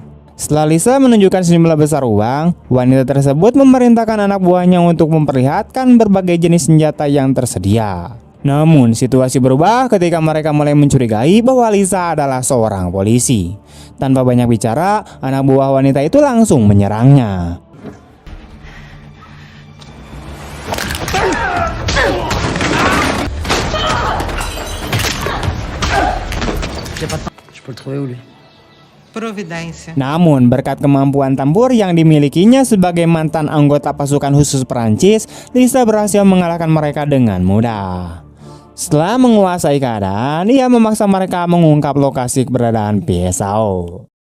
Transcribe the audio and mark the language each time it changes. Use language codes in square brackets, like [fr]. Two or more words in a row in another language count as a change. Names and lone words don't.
[id] Setelah Lisa menunjukkan sejumlah besar uang, wanita tersebut memerintahkan anak buahnya untuk memperlihatkan berbagai jenis senjata yang tersedia. Namun situasi berubah ketika mereka mulai mencurigai bahwa Lisa adalah seorang polisi. Tanpa banyak bicara, anak buah wanita itu langsung menyerangnya. [fr] Je peux le trouver où lui? Providência. [id] Namun berkat kemampuan tempur yang dimilikinya sebagai mantan anggota pasukan khusus Perancis, Lisa berhasil mengalahkan mereka dengan mudah. Setelah menguasai keadaan, ia memaksa mereka mengungkap lokasi keberadaan Piesao.